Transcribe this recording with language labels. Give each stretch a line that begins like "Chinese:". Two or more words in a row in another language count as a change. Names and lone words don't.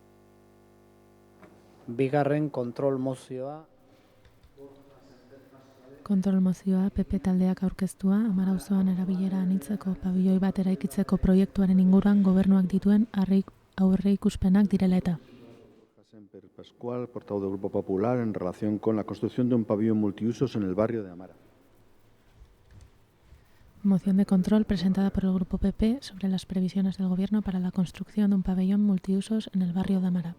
Basque: Bigarren kontrol mozioa. Kontrol mozioa PP taldeak aurkeztua, Amara auzoan erabilera anitzeko pabilloi bat eraikitzeko proiektuaren inguruan gobernuak dituen aurreikuspenak direla eta.
Spanish: Semper Pascual, portavoz del Grupo Popular, en relación con la construcción de un pabellón multiusos en el barrio de Amara. Moción de control presentada por el Grupo PP sobre las previsiones del Gobierno para la construcción de un pabellón multiusos en el barrio de Amara.